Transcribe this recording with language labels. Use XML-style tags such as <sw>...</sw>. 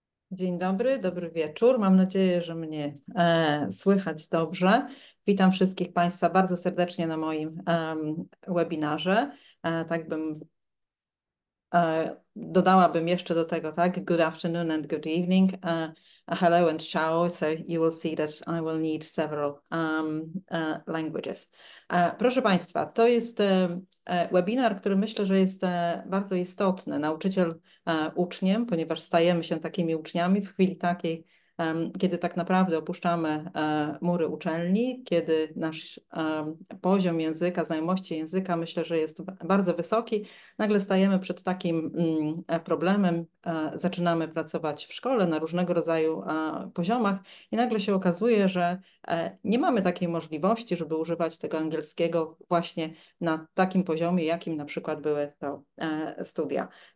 <pl>Dzień dobry, dobry wieczór. Mam nadzieję, że mnie słychać dobrze. Witam wszystkich Państwa bardzo serdecznie na moim webinarze. Tak bym dodałabym jeszcze do tego, tak?</pl> <en>Good afternoon and good evening. Hello and ciao. So you will see that I will need several languages.</en> <pl>Proszę Państwa, to jest webinar, który myślę, że jest bardzo istotny. Nauczyciel uczniem, ponieważ stajemy się takimi uczniami w chwili takiej, kiedy tak naprawdę opuszczamy mury uczelni, kiedy nasz poziom języka, znajomości języka myślę, że jest bardzo wysoki, nagle stajemy przed takim problemem, zaczynamy pracować w szkole na różnego rodzaju poziomach i nagle się okazuje, że nie mamy takiej możliwości, żeby używać tego angielskiego właśnie na takim poziomie, jakim na przykład były to studia.</pl>